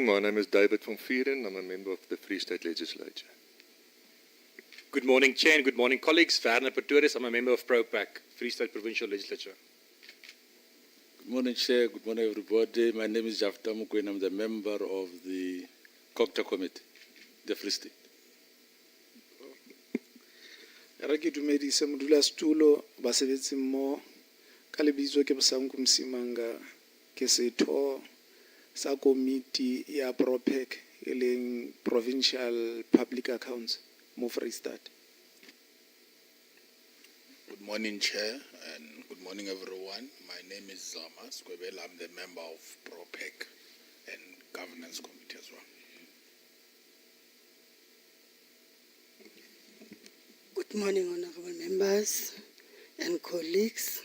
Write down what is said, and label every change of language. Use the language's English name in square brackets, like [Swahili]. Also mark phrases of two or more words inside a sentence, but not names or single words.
[English] My name is David van Vieren. I'm a member of the Free State Legislature. Good morning, Chair, and good morning, colleagues. Werner Pretorius, I'm a member of ProPac, Free State Provincial Legislature. Good morning, Chair. Good morning, everybody. My name is Jafta Mukwena. I'm the member of the Cogta Committee, the Free State. [Southern Sotho] Re ke dumedise modulasetulo basebetsi mmoho ka lebitso ke Bosanku Msimanga ke setho sa komiti ya ProPac e leng [English] Provincial Public Accounts [Southern Sotho] mo Free State. [English] Good morning, Chair, and good morning, everyone. My name is Zama Skwebela. I'm the member of ProPac and Governance Committee as well. Good morning, honorable members and colleagues.